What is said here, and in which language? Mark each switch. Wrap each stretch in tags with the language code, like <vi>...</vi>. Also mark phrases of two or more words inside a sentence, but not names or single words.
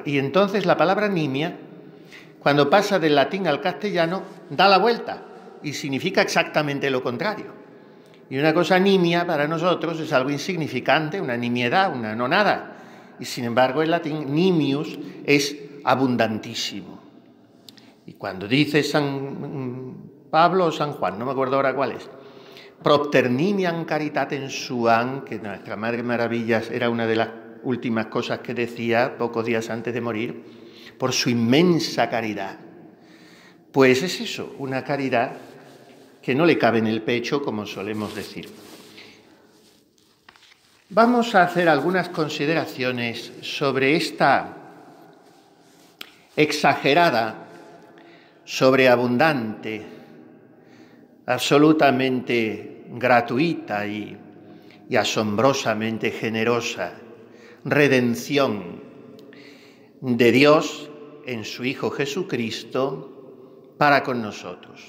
<es>Y entonces la palabra nimia, cuando pasa del latín al castellano, da la vuelta y significa exactamente lo contrario. Y una cosa nimia para nosotros es algo insignificante, una nimiedad, una no nada. Y sin embargo en latín nimius es abundantísimo. Y cuando dice San Pablo o San Juan, no me acuerdo ahora cuál es,</es> <la>propter nimiam caritatem suam,</la> <es>que nuestra Madre Maravillas era una de las últimas cosas que decía pocos días antes de morir, por su inmensa caridad. Pues es eso, una caridad que no le cabe en el pecho, como solemos decir. Vamos a hacer algunas consideraciones sobre esta exagerada, sobreabundante, absolutamente gratuita y asombrosamente generosa redención de Dios en su Hijo Jesucristo para con nosotros.</es>